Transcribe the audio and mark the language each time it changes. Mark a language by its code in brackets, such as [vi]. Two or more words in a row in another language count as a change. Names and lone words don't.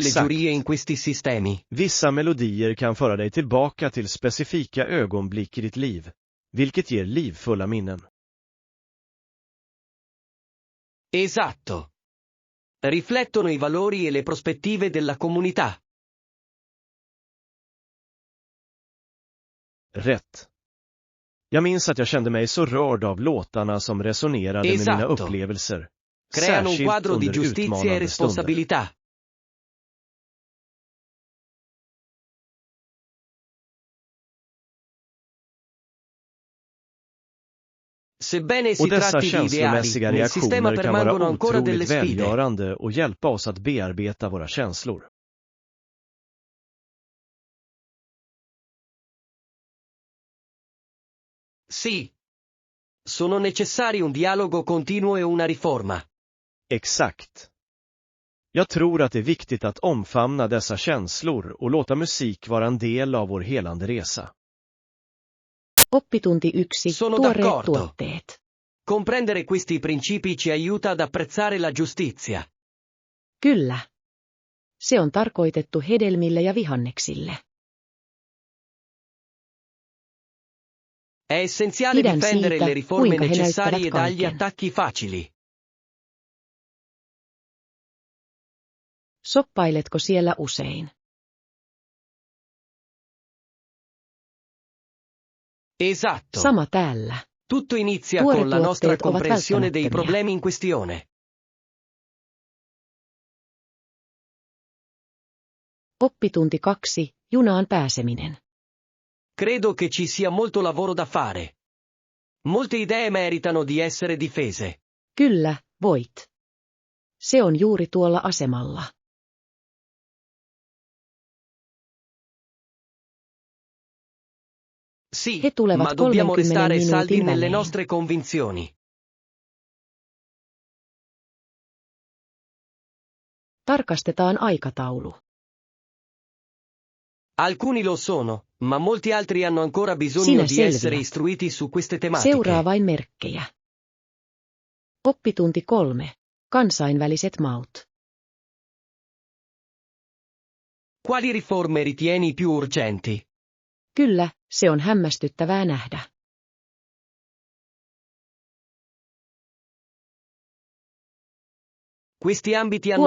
[sv] Exakt. [it] giurie in questi sistemi? [sv] Vissa melodier kan föra dig tillbaka till specifika ögonblick i ditt liv, vilket ger livfulla minnen. [it] Esatto. Riflettono i valori e le prospettive della comunità. [sv] Rätt. Jag minns att jag kände mig så rörd av låtarna som resonerade med mina [it] Esatto. [sv] upplevelser, [it] Creano un [sv] särskilt [it] quadro di [sv] under [it] giustizia e [sv] utmanande stunder. [it] responsabilità. Sebbene si [sv] Och dessa [it] tratti di ideali, [sv] känslomässiga [it] nel sistema [sv] reaktioner kan vara [it] permangono ancora delle [sv] otroligt [it] sfide. välgörande och hjälpa oss att bearbeta våra känslor. Sì. Sono necessari un dialogo continuo e una riforma. [sv] Exakt. Jag tror att det är viktigt att omfamna dessa känslor och låta musik vara en del av vår helande resa. [fi] Oppitunti 1. [it] Sono [fi] Tuoreet [it] d'accordo. [fi] tuotteet. [it] Comprendere questi principi ci aiuta ad apprezzare la giustizia. [fi] Kyllä. Se on tarkoitettu hedelmille ja vihanneksille. [it] È essenziale [fi] Pidän [it] difendere [fi] siitä, [it] le riforme [fi] kuinka he [it] necessarie [fi] näyttävät [it] dagli [fi] kaiken. [it] attacchi facili. [fi] Soppailetko siellä usein? [it] Esatto. [fi] Sama täällä. [it] Tutto inizia [fi] Tuore [it] con la nostra [fi] tuotteet ovat [it] comprensione dei [fi] välttämättömiä. [it] problemi in questione. [fi] Oppitunti 2. Junaan pääseminen. [it] Credo che ci sia molto lavoro da fare. Molte idee meritano di essere difese. [fi] Kyllä, voit. Se on juuri tuolla asemalla. [it] Sì, [fi] He tulevat [it] ma dobbiamo [fi] 30 [it] restare saldi [fi] minuutin [it] nelle [fi] välein. [it] nostre convinzioni. [fi] Tarkastetaan aikataulu. [it] Alcuni lo sono, ma molti altri hanno ancora bisogno [fi] Sinä [it] di [fi] selviät. [it] essere istruiti su queste tematiche. [fi] Seuraa vain merkkejä. Oppitunti 3. Kansainväliset maut. [it] Quali riforme ritieni più urgenti? [fi] Kyllä, se on hämmästyttävää nähdä. [it] Questi ambiti hanno un